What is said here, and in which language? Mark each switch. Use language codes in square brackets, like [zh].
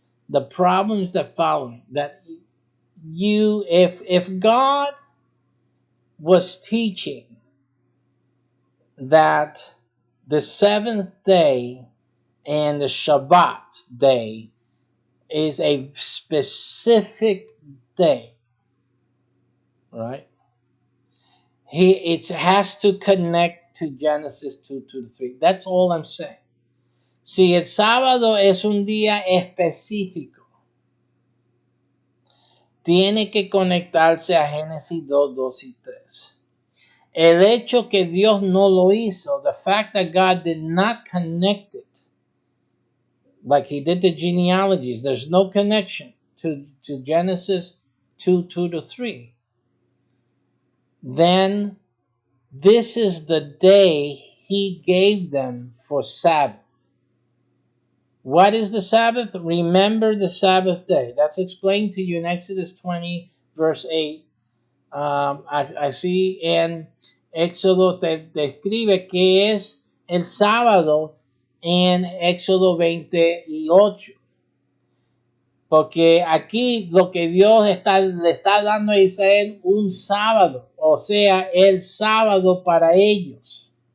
[en] The problem is the following: that if God was teaching that the 7th day and the Shabbat day is a specific day, right? It has to connect to Genesis 2:3. That's all I'm saying. [es] Si el sábado es un día específico, tiene que conectarse a Génesis 2, 2 y 3. El hecho que Dios no lo hizo, [en] the fact that God did not connect it, like he did the genealogies, there's no connection to Genesis 2:2-3. Then this is the day he gave them for Sabbath. What is the Sabbath? Remember the Sabbath day. That's explained to you in Exodus 20, verse 8. [es] Así en Éxodo te describe qué es el sábado en Éxodo 28. Porque aquí lo que Dios le está dando a Israel un sábado, o sea, el sábado para ellos.